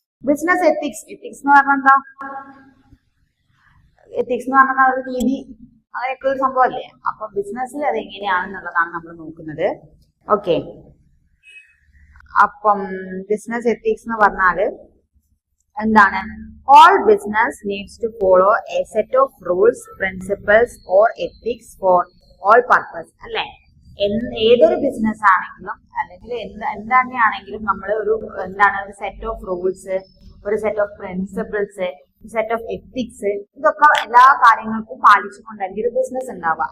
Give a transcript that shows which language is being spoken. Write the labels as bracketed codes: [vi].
[ml] Business ethics എന്ന് പറഞ്ഞാൽ എന്താ? എത്തിക്സ് എന്ന് പറഞ്ഞാൽ ഒരു രീതി, അങ്ങനെയൊക്കെ ഒരു സംഭവം അല്ലേ? അപ്പൊ ബിസിനസ്സിൽ അത് എങ്ങനെയാണെന്നുള്ളതാണ് നമ്മൾ നോക്കുന്നത്. ഓക്കെ, അപ്പം ബിസിനസ് എത്തിക്സ് എന്ന് പറഞ്ഞാല് എന്താണ്? [en] All business needs to follow a set of rules, principles or ethics for all purpose. [ml] അല്ലെ? ഏതൊരു ബിസിനസ് ആണെങ്കിലും അല്ലെങ്കിൽ എന്താണെങ്കിലും നമ്മൾ ഒരു സെറ്റ് ഓഫ് റൂൾസ്, ഒരു set of principles, set of ethics, ഇതൊക്കെ എല്ലാ കാര്യങ്ങൾക്കും പാലിച്ചുകൊണ്ടായിരിക്കും ഒരു ബിസിനസ് ഉണ്ടാവുക.